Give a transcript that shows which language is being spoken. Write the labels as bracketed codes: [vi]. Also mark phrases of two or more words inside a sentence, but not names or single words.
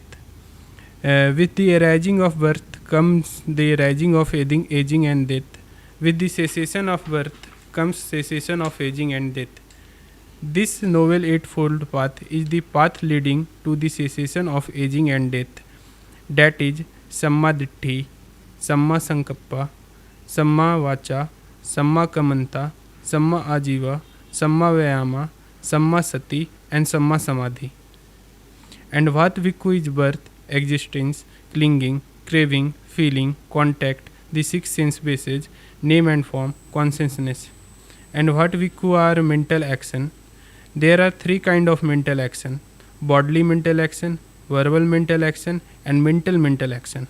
[en] With the arising of birth comes the arising of aging and death. With the cessation of birth comes cessation of aging and death. This noble eightfold path is the path leading to the cessation of aging and death. That is [pi] Samma Ditti, Samma Sankappa, Samma Vacha, Samma Kamanta, Samma Ajiva, Samma Vayama, Samma Sati, and Samma Samadhi. [en] And what Vikhu is birth, existence, clinging, craving, feeling, contact, the six sense bases, name and form, consciousness. And what Vikhu are mental action? There are three kinds of mental action: bodily mental action, verbal mental action, and mental action.